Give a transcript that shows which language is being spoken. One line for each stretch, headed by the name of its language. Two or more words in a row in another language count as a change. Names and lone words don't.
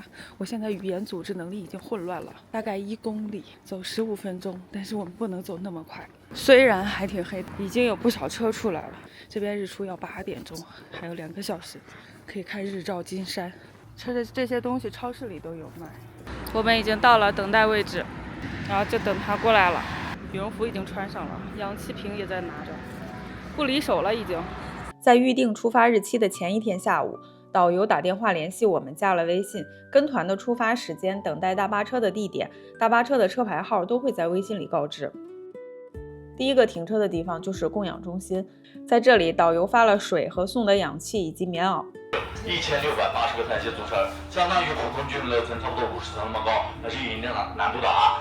Chinese: 我現在語言組織能力已經混亂了，大概1公里走15分鐘，但是我們不能走那麼快。雖然還挺黑，已經有不少車出來了。這邊日出要8點鐘，還有2個小時可以看日照金山。這些東西超市裡都有賣。我們已經到了等待位置，然後就等他過來了。羽绒服已經穿上了，氧气瓶也在拿着。不离手了已经。在預定出發日期的前一天下午，導遊打電話聯繫我們，加了微信，跟團的出發時間、等待大巴車的地點、大巴車的車牌號都會在微信裡告知。第一個停車的地方就是供氧中心，在這裡導遊發了水和送的氧氣以及棉襖。 1680個台階組成，相當於普通居民樓層差不多50層那麼高，還是有一定難度的啊。